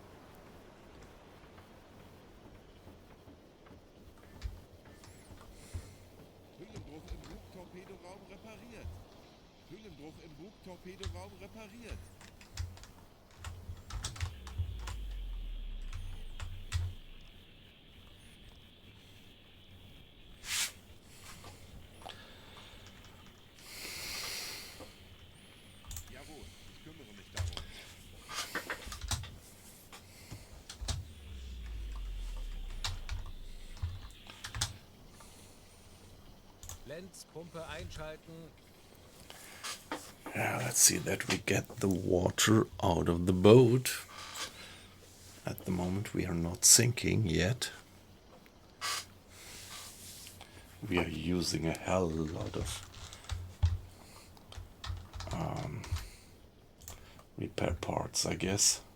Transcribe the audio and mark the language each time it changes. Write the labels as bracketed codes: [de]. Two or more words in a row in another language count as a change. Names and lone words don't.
[de] Höhenbruch im Bugtorpedoraum repariert. Höhenbruch im Bugtorpedoraum repariert. Jawohl, ich kümmere mich darum. Lenz, Pumpe einschalten. [en] Yeah, let's see that we get the water out of the boat. At the moment we are not sinking yet. We are using a hell lot of repair parts, I guess.